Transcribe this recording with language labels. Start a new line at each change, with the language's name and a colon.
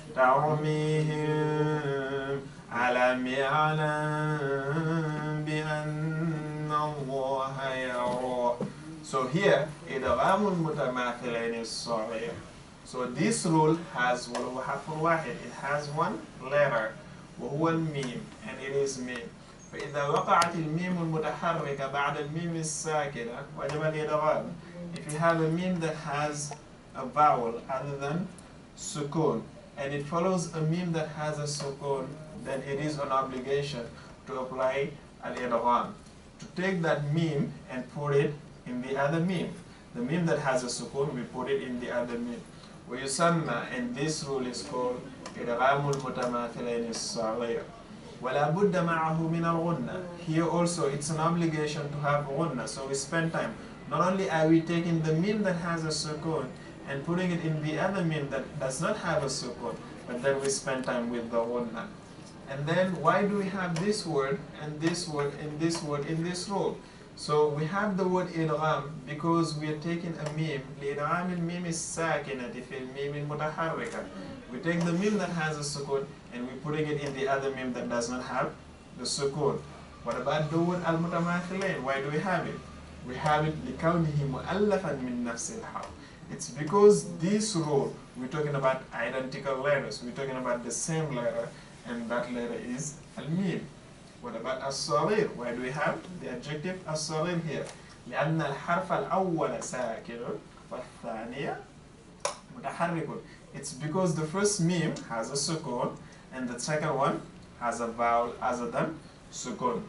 Arabic: تَرْمِيهِمْ أَلَمْ يَعْلَمْ بِأَنَّ اللَّهَ يَرَى.
English: So here, إِدْغَامُ الْمُتَمَاثِلَيْنِ الصَّغِيرِ. So this rule has
Arabic: وَلَوْ حَرْفٌ وَاحِدٌ.
English: It has 1 letter,
Arabic: وهو الميم,
English: and it is mim.
Arabic: فإذا وقعت الميم المتحركة بعد الميم الساكنة وجب الإدغام.
English: If you have a meme that has a vowel other than sukun, and it follows a meme that has a sukun, then it is an obligation to apply al-idgham, to take that meme and put it in the other meme. The meme that has a sukun, we put it in the other meme. ويسمى, and this rule is called إدغام المتماثلين الصغير.
Arabic: ولا بد معه من الغنة.
English: Here also it's an obligation to have غنة, so we spend time. Not only are we taking the meme that has a sukun and putting it in the other meme that does not have a sukun, but then we spend time with the غنة. And then why do we have this word and this word and this word in this rule? So we have the word idgham because we are taking a meme.
Arabic: لإدغام الميم الساكنة في الميم المتحركة.
English: We take the meme that has a sukun and we're putting it in the other meme that does not have the sukun. What about the word al-mutamathilain? Why do we have it? We have it
Arabic: لكونه مؤلفا من نفس الحرف.
English: It's because this rule, we're talking about identical letters. We're talking about the same letter, and that letter is al-mim. What about as-saghir? Why do we have the adjective as-saghir here?
Arabic: لأن الحرف الأول ساكن والثانية متحرك.
English: It's because the first meme has a sukun and the second one has a vowel other than sukun.